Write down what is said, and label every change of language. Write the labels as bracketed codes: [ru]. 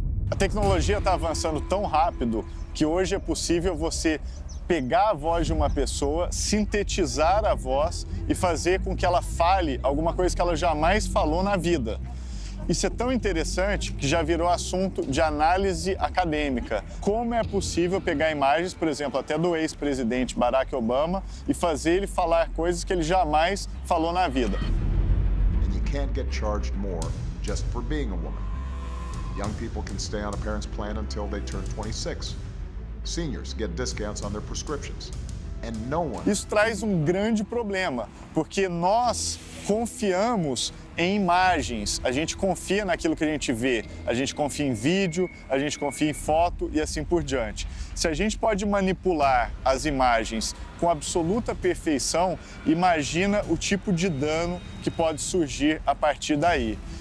[pt] A tecnologia está avançando tão rápido que hoje é possível você pegar a voz de uma pessoa, sintetizar a voz e fazer com que ela fale alguma coisa que ela jamais falou na vida. Isso é tão interessante que já virou assunto de análise acadêmica. Como é possível pegar imagens, por exemplo, até do ex-presidente Barack Obama e fazer ele falar coisas que ele jamais falou na vida. [en] And you can't get charged more just for being a woman. Young people can stay on a parent's plan until they turn 26. Seniors get discounts on their prescriptions. And no one... [pt] Isso traz um grande problema, porque nós confiamos em imagens, a gente confia naquilo que a gente vê, a gente confia em vídeo, a gente confia em foto e assim por diante. Se a gente pode manipular as imagens com absoluta perfeição, imagina o tipo de dano que pode surgir a partir daí.